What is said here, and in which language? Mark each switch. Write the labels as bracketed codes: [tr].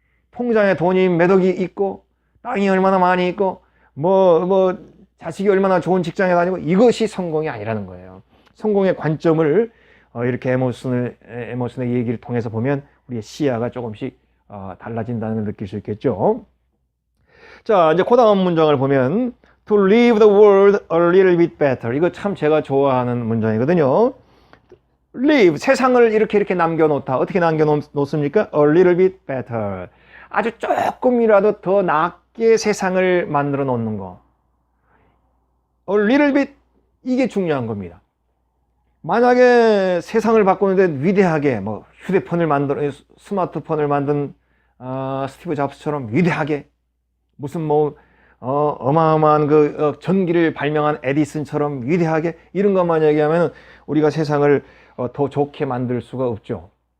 [ko] 통장에 돈이 몇 억이 있고 땅이 얼마나 많이 있고 자식이 얼마나 좋은 직장에 다니고 이것이 성공이 아니라는 거예요. 성공의 관점을 이렇게 에머슨의 얘기를 통해서 보면 우리의 시야가 조금씩 달라진다는 걸 느낄 수 있겠죠. 자, 이제 그 다음 문장을 보면 [en] To leave the world a little bit better. [ko] 이거 참 제가 좋아하는 문장이거든요. Leave, 세상을 이렇게 남겨놓다. 어떻게 남겨놓습니까? [en] A little bit better. [ko] 아주 조금이라도 더 낫게 세상을 만들어 놓는 거. [en] a little bit, [ko] 이게 중요한 겁니다. 만약에 세상을 바꾸는데 위대하게 뭐 휴대폰을 만든 스마트폰을 만든 스티브 잡스처럼 위대하게 무슨 뭐 어마어마한 그 전기를 발명한 에디슨처럼 위대하게 이런 것만 얘기하면 우리가 세상을 더 좋게 만들 수가 없죠.